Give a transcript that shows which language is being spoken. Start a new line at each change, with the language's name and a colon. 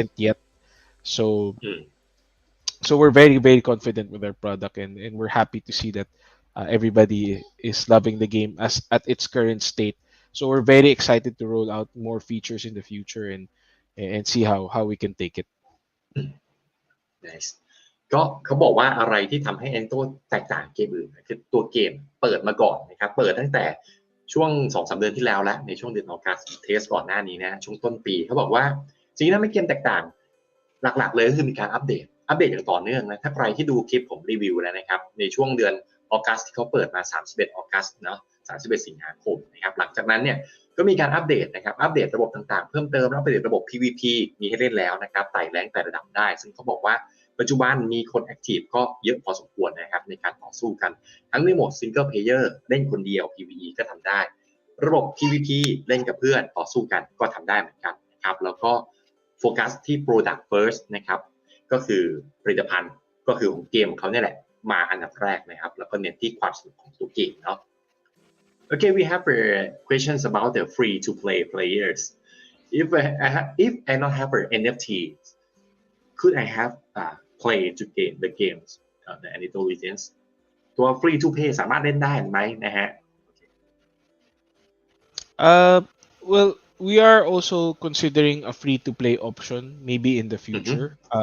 English: present yet. So Mm. so we're very confident with our product, and we're happy to see that everybody is loving the game as at its current state. So we're very excited to roll out more features in the future and see how we can take it.
Thai: Nice ก็เขาบอกว่าอะไรที่ทำให้ Anito แตกต่างเกมอื่นคือตัวเกมเปิดมาก่อนนะครับเปิดตั้งแต่ช่วง 2-3 เดือนที่แล้วแล้วในช่วงเดือนออกัสเทสก่อนหน้านี้นะช่วงต้นปีเขาบอกว่าสิ่งที่ทำให้เกมแตกต่าง หลักๆเลยก็คือมีการอัปเดตอย่างต่อเนื่องนะถ้าใครที่ดูคลิปผมรีวิวแล้วนะครับในช่วงเดือนออกัสที่เขาเปิดมา31ออกัสเนาะ31สิงหาคมนะครับหลังจากนั้นเนี่ยก็มีการอัปเดตนะครับอัปเดตระบบต่างๆเพิ่มเติมอัปเดตระบบ PVP มีให้เล่นแล้วนะครับไต่แรงไต่ระดับได้ซึ่งเขาบอกว่าปัจจุบันมีคนแอคทีฟก็เยอะพอสมควรนะครับในการต่อสู้กันทั้งในโหมดซิงเกิลเพลเยอร์เล่นคนเดียว PVE ก็ทำได้ ระบบ PVP เล่นกับเพื่อนต่อสู้กันก็ทำได้เหมือนกันนะครับแล้วก็โฟกัสที่ Product First นะครับก็คือผลิตภัณฑ์ก็คือของเกมเขาเนี่ยแหละมาอันดับแรกนะครับแล้วก็เน้นที่ความสนุกของตัวเกมเนาะ
English: Okay, we have questions about the free-to-play players. If I not have an NFT, could I have play the games the Anito Legends
Thai: ตัว free to play สามารถเล่นได้ไหมนะฮะ
English: Well, we are also considering a free to play option maybe in the future.